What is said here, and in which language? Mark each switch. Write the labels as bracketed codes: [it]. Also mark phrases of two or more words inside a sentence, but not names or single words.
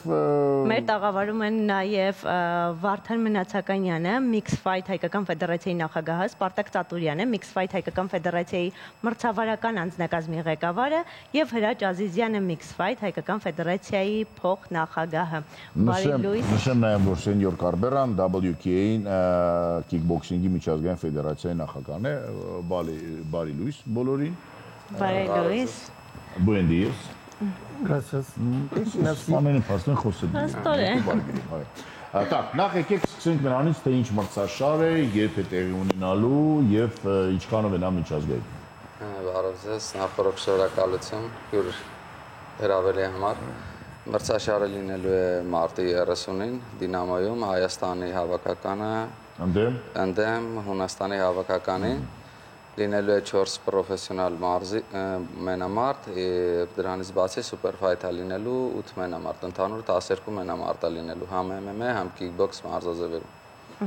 [hy] մեր տաղավարում են նաեւ Վարդան Մնացականյանը, Mix Fight հայկական ֆեդերացիայի նախագահը, Սպարտակ Ծատուրյանը, Mix Fight հայկական ֆեդերացիայի մրցավարական անձնակազմի ղեկավարը եւ Հրաչ Ազիզյանը, Mix Fight հայկական ֆեդերացիայի փոխնախագահը։ Բարի լույս։ Նշեմ նաեւ, որ Սենյոր Կարբերան WKA-ին քիքբոքսինգի միջազգային ֆեդերացիայի նախագահն է։ Բարի լույս բոլորին։ Բարի լույս։ [es] Buen días. Gracias. [hy] Ամենը փաստորեն խոսել։ Так, նախ եկեք սկսենք նրանից, թե ինչ մրցաշար է, երբ է տեղի ունենալու եւ ինչքանով է նա միջազգային։ Բարև ձեզ, նախորդ շնորհակալություն հյուր հրավերի համար։ Մրցաշարը լինելու է մարտի 30-ին Դինամոյում, Հայաստանի հավաքականը ընդդեմ Հունաստանի հավաքականին։ Լինելու է 4 պրոֆեսիոնալ մենամարտ, դրանից բացի սուպերֆայթ է լինելու 8 մենամարտ, ընդհանուր 12 մենամարտ է լինելու, համ MMA, համ քիքբոքս մարզաձևերում։